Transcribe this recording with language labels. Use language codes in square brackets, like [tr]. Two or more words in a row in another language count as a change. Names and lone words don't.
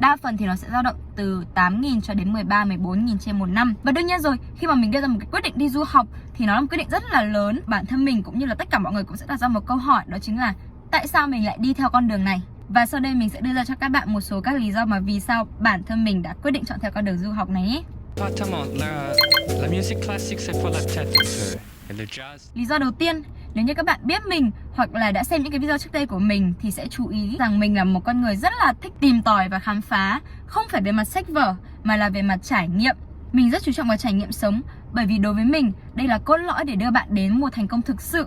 [vi] Đa phần thì nó sẽ dao động từ 8.000 cho đến 14.000 trên một năm. Và đương nhiên rồi, khi mà mình đưa ra một cái quyết định đi du học thì nó là một quyết định rất là lớn. Bản thân mình cũng như là tất cả mọi người cũng sẽ đặt ra một câu hỏi, đó chính là tại sao mình lại đi theo con đường này? Và sau đây mình sẽ đưa ra cho các bạn một số các lý do mà vì sao bản thân mình đã quyết định chọn theo con đường du học này ấy. [fr] Exactement, la musique classique c'est pour la tête un peu. Et le jazz. [vi] Lý do đầu tiên, nếu như các bạn biết mình hoặc là đã xem những cái video trước đây của mình thì sẽ chú ý rằng mình là một con người rất là thích tìm tòi và khám phá. Không phải về mặt sách vở mà là về mặt trải nghiệm. Mình rất chú trọng vào trải nghiệm sống Bởi vì đối với mình, đây là cốt lõi để đưa bạn đến một thành công thực sự.